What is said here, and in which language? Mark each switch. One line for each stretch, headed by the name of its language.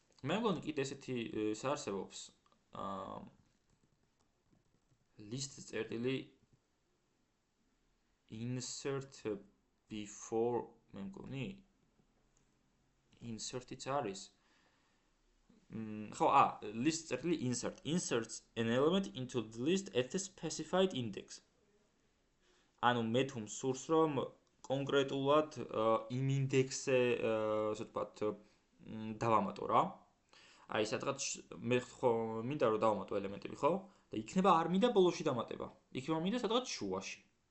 Georgian: მე მგონი კიდე ესეთი საარსებობს list წერტილი insert before მე მგონი insert-იც არის. ხო,
English: list წერტილი insert inserts an element into the list at a specified index.
Georgian: ანუ მე თუ მსურს რომ კონკრეტულად იმ ინდექსზე, ასე ვთქვათ, დავამატო რა. აი სადღაც მე ხო მინდა რომ დავამატო ელემენტები, ხო? და იქნება არ მინდა ბოლოში დამატება. იქნება მინდა სადღაც შუაში.